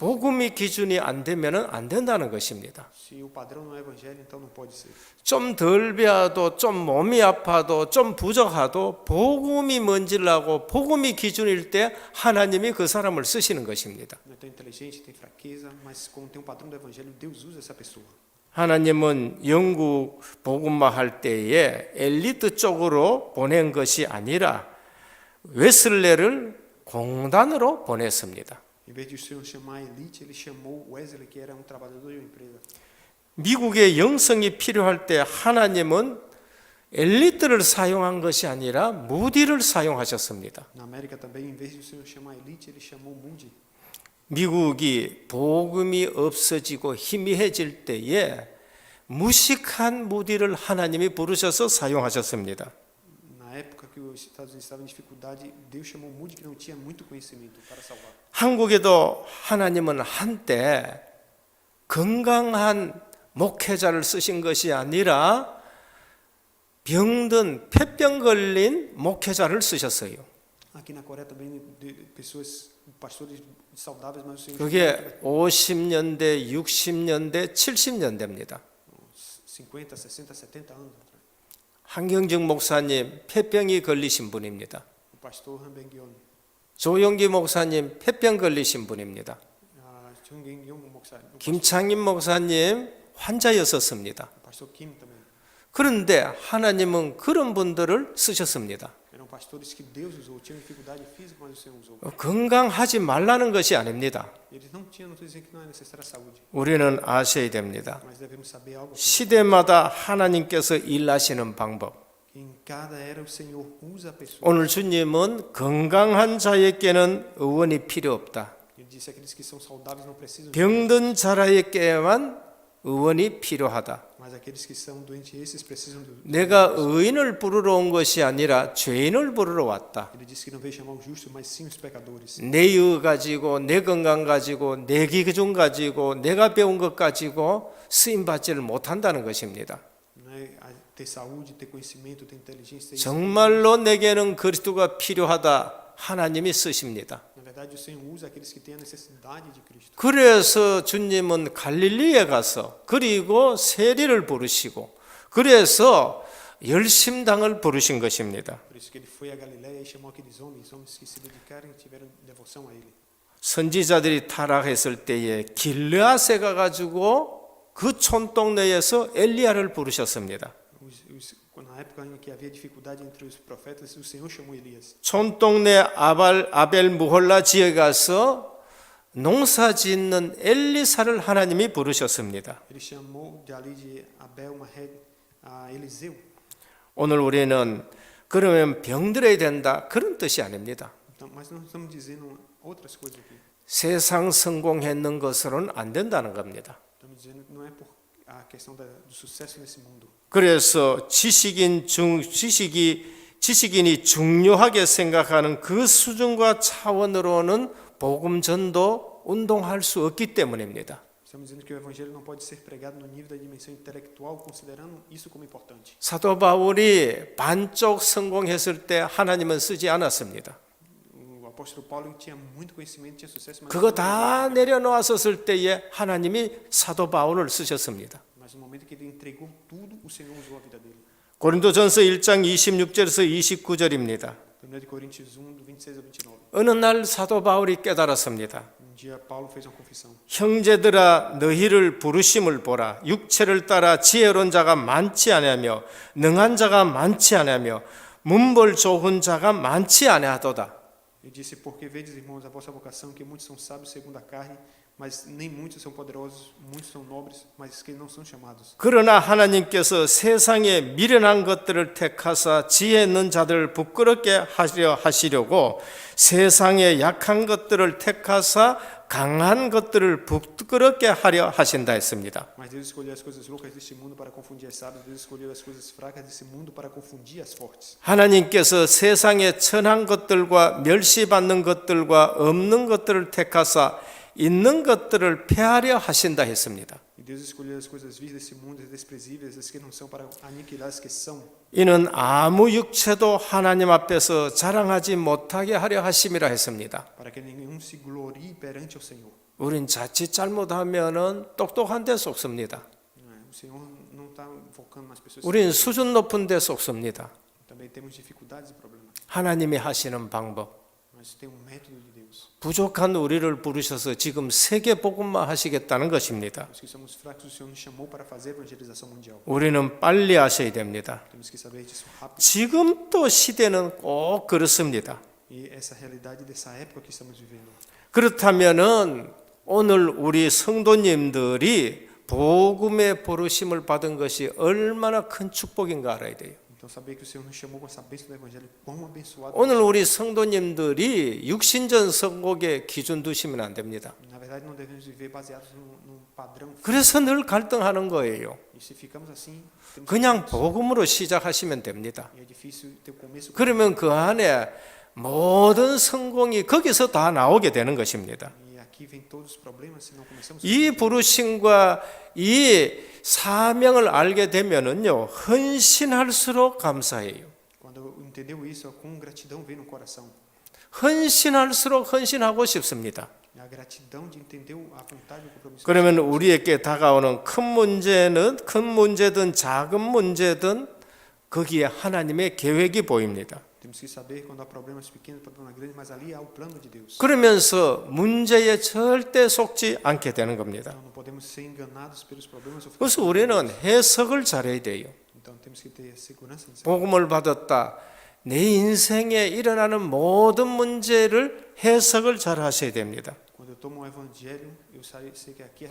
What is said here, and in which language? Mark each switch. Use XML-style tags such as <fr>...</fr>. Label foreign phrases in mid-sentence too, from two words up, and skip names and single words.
<ko>복음이 기준이 안 되면은 안 된다는 것입니다.</ko> <pt>Se o padrão não é evangelho, então não pode ser.</pt> <ko>좀 덜 배워도 좀 몸이 아파도 좀 부족하도 복음이 뭔지를 알고 복음이 기준일 때 하나님이 그 사람을 쓰시는 것입니다.</ko> <pt>Não é tão inteligente, tem fraqueza, mas como tem um padrão do evangelho, Deus usa essa pessoa.</pt> <ko>하나님은 영국 복음화 할 때에 엘리트 쪽으로 보낸 것이 아니라 웨슬레를 공단으로 보냈습니다.</ko> <pt>Em vez de o Senhor chamar a elite, ele chamou Wesley, que era um trabalhador de uma empresa.</pt> <ko>미국의 영성이 필요할 때 하나님은 엘리트를 사용한 것이 아니라 무디를 사용하셨습니다.</ko> <pt>Na América também, em vez de o Senhor chamar a elite, ele chamou Moody.</pt> <ko>미국이 복음이 없어지고 희미해질 때에 무식한 무디를 하나님이 부르셔서 사용하셨습니다.</ko> <pt>Na época que os Estados Unidos estavam em dificuldade, Deus chamou Moody, que não tinha muito conhecimento, para salvar.</pt> <ko>한국에도 하나님은 한때 건강한 목회자를 쓰신 것이 아니라 병든 폐병 걸린 목회자를 쓰셨어요.</ko> <pt>Aqui na Coreia também, pessoas, pastores saudáveis, mas o Senhor</pt> <ko>그게 50년대, 60년대, 70년대입니다.</ko> <pt>50, 60, 70 anos atrás.</pt> <ko>한경직 목사님 폐병이 걸리신 분입니다.</ko> <pt>O pastor Han Beng-yeon,</pt> <ko>조용기 목사님 폐병 걸리신 분입니다.</ko> <pt>Chung Gen-yong 목사, o</pt> <ko>김창임 목사님 환자였었습니다.</ko> <pt>pastor Kim também.</pt> <ko>그런데 하나님은 그런 분들을 쓰셨습니다.</ko> <pt>Eram pastores que Deus usou, tinham dificuldade física, mas o Senhor usou.</pt> <ko>건강하지 말라는 것이 아닙니다.</ko> <pt>Eles não tinham, não estou dizendo que não é necessária a saúde,</pt> <ko>우리는 아셔야 됩니다.</ko> <pt>mas devemos saber algo.</pt> <ko>시대마다 하나님께서 일하시는 방법.</ko> <pt>Em cada era o Senhor usa a pessoa.</pt> <ko>오늘 주님은 건강한 자에게는 의원이 필요 없다.</ko> <pt>E disse: aqueles que são saudáveis não precisam de</pt> <ko>병든 자라에게만 의원이 필요하다.</ko> <pt>mas aqueles que são doentes, esses precisam do.</pt> <ko>내가 의인을 부르러 온 것이 아니라 죄인을 부르러 왔다.</ko> <pt>Ele disse que não veio chamar os justos, mas sim os pecadores.</pt> <ko>내 의 가지고 내 건강 가지고 내 기준 가지고 내가 배운 것 가지고 쓰임 받지를 못한다는 것입니다.</ko> <pt>Não é ter saúde, ter conhecimento, ter inteligência. Ter</pt> <ko>정말로 내게는 그리스도가 필요하다. 하나님이 쓰십니다.</ko> <pt>Na verdade, o Senhor usa aqueles que têm a necessidade de Cristo.</pt> <ko>그래서 주님은 갈릴리에 가서 그리고 세리를 부르시고 그래서 열심당을 부르신 것입니다.</ko> <pt>Por isso que ele foi a Galiléia e chamou aqueles homens que se dedicaram e tiveram devoção a ele.</pt> <ko>선지자들이 타락했을 때에 길르앗에 가가지고 그 촌동네에서 엘리야를 부르셨습니다.</ko> <pt>Na época em que havia dificuldade entre os profetas, o Senhor chamou Elias.</pt> <ko>촌동네 아벨 무홀라 지역에 가서 농사 짓는 엘리사를 하나님이 부르셨습니다.</ko> <pt>Ele chamou de ali de Abel Mahed a Eliseu.</pt> <ko>오늘 우리는 그러면 병들어야 된다 그런 뜻이 아닙니다.</ko> <pt>Então, mas nós estamos dizendo outras coisas aqui.</pt> <ko>세상 성공했는 것으로는 안 된다는 겁니다.</ko> <pt>Estamos dizendo que não é por a questão do sucesso nesse mundo.</pt> <ko>그래서 지식인이 중요하게 생각하는 그 수준과 차원으로는 복음 전도 운동할 수 없기 때문입니다.</ko> <pt>Estamos dizendo que o evangelho não pode ser pregado no nível da dimensão intelectual, considerando isso como importante.</pt> <ko>사도 바울이 반쪽 성공했을 때 하나님은 쓰지 않았습니다.</ko> <pt>O apóstolo Paulo tinha muito conhecimento, tinha sucesso, mas</pt> <ko>그거 다 내려놓았을 때에 하나님이 사도 바울을 쓰셨습니다.</ko> <pt>mas no momento que ele entregou tudo, o Senhor usou a vida dele.</pt> <ko>고린도전서 1장 26절에서 29절입니다.</ko> <pt>1 Coríntios 1, do 26 ao 29.</pt> <ko>어느 날 사도 바울이 깨달았습니다.</ko> <pt>Dia Paulo fez uma confissão.</pt> <ko>형제들아 너희를 부르심을 보라. 육체를 따라 지혜로운 자가 많지 아니하며 능한 자가 많지 아니하며 문벌 좋은 자가 많지 아니하도다.</ko> <pt>Ele disse: porque vedes, irmãos, a vossa vocação, que muitos são sábios segundo a carne, mas nem muitos são poderosos, muitos são nobres, mas que não são chamados.</pt> <ko>그러나 하나님께서 세상에 미련한 것들을 택하사 지혜 있는 자들을 부끄럽게 하시려고 세상에 약한 것들을 택하사 강한 것들을 부끄럽게 하려 하신다 했습니다.</ko> <pt>Mas Deus escolheu as coisas loucas deste mundo para confundir as sábias, Deus escolheu as coisas fracas desse mundo para confundir as fortes.</pt> <ko>하나님께서 세상에 천한 것들과 멸시받는 것들과 없는 것들을 택하사 있는 것들을 폐하려 하신다 했습니다.</ko> <pt>E Deus escolheu as coisas vis desse mundo, as desprezíveis, as que não são, para aniquilar as que são.</pt> <ko>이는 아무 육체도 하나님 앞에서 자랑하지 못하게 하려 하심이라 했습니다.</ko> <pt>Para que nenhum se glorie perante o Senhor.</pt> <ko>우린 자칫 잘못하면은 똑똑한 데 속습니다.</ko> <pt>O Senhor não está focando nas pessoas.</pt> <ko>우린 수준 높은 데 속습니다.</ko> <pt>Também temos dificuldades e problemas.</pt> <ko>하나님이 하시는 방법.</ko> <pt>Mas tem método de Deus.</pt> <ko>부족한 우리를 부르셔서 지금 세계 복음만 하시겠다는 것입니다.</ko> <pt>Os que somos fracos, o Senhor nos chamou para fazer evangelização mundial.</pt> <ko>우리는 빨리 하셔야 됩니다.</ko> <pt>Temos que saber disso rápido.</pt> <ko>지금 또 시대는 꼭 그렇습니다.</ko> <pt>E essa realidade dessa época que estamos vivendo.</pt> <ko>그렇다면은 오늘 우리 성도님들이 복음의 부르심을 받은 것이 얼마나 큰 축복인가 알아야 돼요.</ko> <pt>Então saber que o Senhor nos chamou com essa bênção do evangelho, quão abençoado.</pt> <ko>오늘 우리 성도님들이 육신전 선곡에 기준 두시면 안 됩니다.</ko> <pt>Na verdade, não devemos viver baseados num padrão.</pt> <ko>그래서 늘 갈등하는 거예요.</ko> <pt>E se ficamos assim, temos</pt> <ko>그냥 복음으로 시작하시면 됩니다.</ko> <pt>e é difícil ter o começo.</pt> <ko>그러면 그 안에 모든 성공이 거기서 다 나오게 되는 것입니다.</ko> <pt>E aqui vem todos os problemas se não começamos.</pt> <ko>이 부르심과 이 사명을 알게 되면은요 헌신할수록 감사해요.</ko> <pt>Quando entendeu isso, com gratidão vem no coração.</pt> <ko>헌신할수록 헌신하고 싶습니다.</ko> <pt>E a gratidão de entender a vontade e o compromisso.</pt> <ko>그러면 우리에게 다가오는 큰 문제든 작은 문제든 거기에 하나님의 계획이 보입니다.</ko> <pt>Temos que saber quando há problemas pequenos, problemas grandes, mas ali há o plano de Deus.</pt> <ko>그러면서 문제에 절대 속지 않게 되는 겁니다.</ko> <pt>Então não podemos ser enganados pelos problemas. Ou</pt> <ko>그래서 우리는 해석을 잘해야 돼요.</ko> <pt>então temos que ter segurança nisso.</pt> <ko>복음을 받았다. 내 인생에 일어나는 모든 문제를 해석을 잘 하셔야 됩니다.</ko> <pt>Quando eu tomo o evangelho, eu sei que aqui</pt>